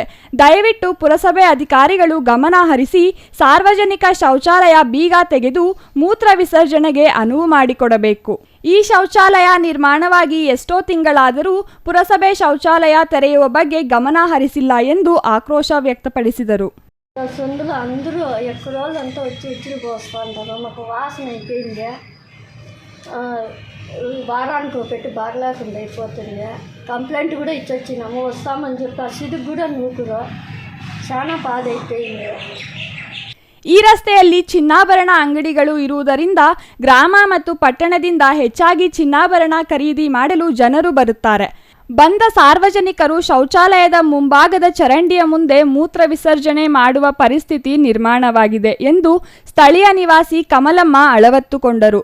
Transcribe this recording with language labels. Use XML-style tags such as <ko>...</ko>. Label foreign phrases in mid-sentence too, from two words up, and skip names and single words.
<kn>ದಯವಿಟ್ಟು ಪುರಸಭೆ ಅಧಿಕಾರಿಗಳು ಗಮನ ಹರಿಸಿ ಸಾರ್ವಜನಿಕ ಶೌಚಾಲಯ ಬೀಗ ತೆಗೆದು ಮೂತ್ರ ವಿಸರ್ಜನೆಗೆ ಅನುವು ಮಾಡಿಕೊಡಬೇಕು. ಈ ಶೌಚಾಲಯ ನಿರ್ಮಾಣವಾಗಿ ಎಷ್ಟೋ ತಿಂಗಳಾದರೂ ಪುರಸಭೆ ಶೌಚಾಲಯ ತೆರೆಯುವ ಬಗ್ಗೆ ಗಮನ ಹರಿಸಿಲ್ಲ ಎಂದು ಆಕ್ರೋಶ ವ್ಯಕ್ತಪಡಿಸಿದರು.</kn> <te>సందులో అందరూ ఎక్కువ రోజులంతా వచ్చి పోస్తూ ఉంటారు. మాకు వాసన అయిపోయింది, వారానికి పెట్టి బాగలేకుండా అయిపోతుంది. కంప్లైంట్ కూడా ఇచ్చొచ్చినాము, వస్తామని చెప్పి అసిడికి కూడా నూకురు, చాలా బాధ అయిపోయింది.</te> <kn>ಈ ರಸ್ತೆಯಲ್ಲಿ ಚಿನ್ನಾಭರಣ ಅಂಗಡಿಗಳು ಇರುವುದರಿಂದ ಗ್ರಾಮ ಮತ್ತು ಪಟ್ಟಣದಿಂದ ಹೆಚ್ಚಾಗಿ ಚಿನ್ನಾಭರಣ ಖರೀದಿ ಮಾಡಲು ಜನರು ಬರುತ್ತಾರೆ. ಬಂದ ಸಾರ್ವಜನಿಕರು ಶೌಚಾಲಯದ ಮುಂಭಾಗದ ಚರಂಡಿಯ ಮುಂದೆ ಮೂತ್ರ ವಿಸರ್ಜನೆ ಮಾಡುವ ಪರಿಸ್ಥಿತಿ ನಿರ್ಮಾಣವಾಗಿದೆ ಎಂದು ಸ್ಥಳೀಯ ನಿವಾಸಿ ಕಮಲಮ್ಮ ಅಳವತ್ತುಕೊಂಡರು.</kn>